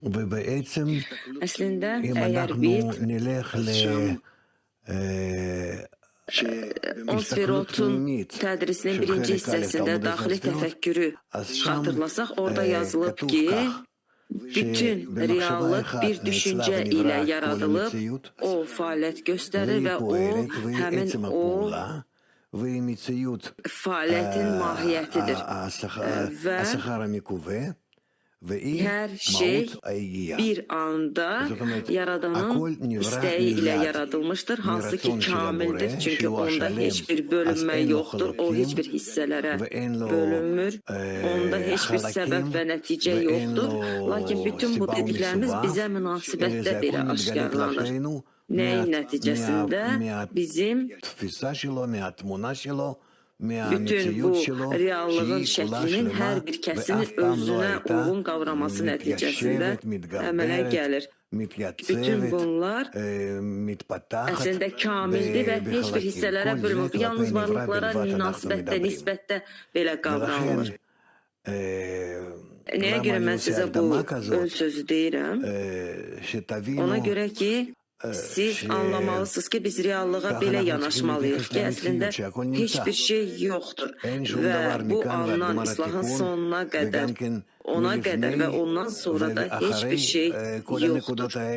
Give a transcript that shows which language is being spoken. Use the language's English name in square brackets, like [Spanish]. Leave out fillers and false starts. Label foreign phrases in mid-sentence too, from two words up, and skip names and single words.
[Hebrew] ובעצם [Azerbaijani] Əslində, [Hebrew] אם [Azerbaijani] əgər [Hebrew] אנחנו [Azerbaijani] biz [Hebrew] נלך להסתכלות [Azerbaijani] Onsferotun [Hebrew] פנימית [Azerbaijani] tədrisinin [Hebrew] של [Azerbaijani] birinci [Hebrew] חלק א' [Azerbaijani] hissəsində [Hebrew] תלמוד [Azerbaijani] daxili [Hebrew] הספרות, [Azerbaijani] təfəkkürü [Hebrew] אז שם [Azerbaijani] xatırlasaq, orada yazılıb [Hebrew] כתוב [Azerbaijani] ki, [Hebrew] כך, [Azerbaijani] bütün [Hebrew] שבמחשבה [Azerbaijani] reallıq [Hebrew] אחת [Azerbaijani] bir [Hebrew] נעצרה [Azerbaijani] düşüncə ilə [Hebrew] ונבראה כל [Azerbaijani] yaradılıb, [Hebrew] המציאות, [Azerbaijani] o fəaliyyət göstərir [Hebrew] והיא [Azerbaijani] və o, [Hebrew] פועלת, והיא [Azerbaijani] həmin [Hebrew] עצם [Azerbaijani] o [Hebrew] הפעולה, והיא מציאות [Azerbaijani] fəaliyyətin mahiyyətidir və [Hebrew] השכר המקווה, והיא [Azerbaijani] hər şey [Hebrew] מהות היגיעה. [Azerbaijani] bir anda [Hebrew] זאת אומרת, [Azerbaijani] Yaradanın [Hebrew] הכל נברא [Azerbaijani] istəyi ilə [Hebrew] מיד, [Azerbaijani] yaradılmışdır, hansı ki [Hebrew] מרצון של [Azerbaijani] kamildir, [Hebrew] הבורא, [Azerbaijani] çünki [Hebrew] שהוא [Azerbaijani] onda [Hebrew] השלם, [Azerbaijani] heç bir [Hebrew] אז [Azerbaijani] bölünmə [Hebrew] אין לו [Azerbaijani] yoxdur, o heç [Hebrew] חלקים, [Azerbaijani] bir hissələrə [Hebrew] ואין לו [Azerbaijani] bölünmür, onda heç bir səbəb [Hebrew] חלקים, [Azerbaijani] və nəticə [Hebrew] ואין [Azerbaijani] yoxdur, [Hebrew] לו [Azerbaijani] lakin bütün bu [Hebrew] סיבה [Azerbaijani] dediklərimiz [Hebrew] ומסובב, [Azerbaijani] bizə [Hebrew] אלא [Azerbaijani] münasibətdə [Hebrew] זה [Azerbaijani] belə [Hebrew] הכל מתגלה [Azerbaijani] aşkarlanır. [Hebrew] כלפינו [Azerbaijani] Nəyin nəticəsində bizim [Hebrew] מהתפיסה שלו, מהתמונה שלו, [Azerbaijani] bütün bu [Hebrew] מהמציאות שלו, [Azerbaijani] reallığın [Hebrew] שהיא כולה [Azerbaijani] şəklinin [Hebrew] שלמה, [Azerbaijani] hər bir kəsini [Hebrew] ואף פעם לא [Azerbaijani] özünə [Hebrew] הייתה [Azerbaijani] uyğun qavraması nəticəsində [Hebrew] מתיישבת, [Azerbaijani] əmələ gəlir. [Hebrew] מתגברת, [Azerbaijani] Bütün [Hebrew] מתייצבת, [Azerbaijani] bunlar [Hebrew] מתפתחת [Azerbaijani] əslində kamildir və heç bir hissələrə [Hebrew] כל זה [Azerbaijani] bölünmür. Yalnız [Hebrew] כלפי נברא [Azerbaijani] varlıqlara [Hebrew] בלבד אנחנו [Azerbaijani] münasibətdə, [Hebrew] מדברים. [Azerbaijani] nisbətdə belə [Hebrew] ולכן, [Azerbaijani] qavranılır. Nəyə [Hebrew] למה [Azerbaijani] görə [Hebrew] אני [Azerbaijani] mən [Hebrew] עושה [Azerbaijani] sizə bu [Hebrew] הקדמה [Azerbaijani] ön [Hebrew] כזאת? [Azerbaijani] sözü deyirəm? [Hebrew] שתבינו [Azerbaijani] Ona görə ki, siz anlamalısınız ki, biz reallığa belə yanaşmalıyıq ki, əslində heç bir şey yoxdur və bu alınan islahın sonuna qədər, ona qədər və ondan sonra da heç bir şey yoxdur.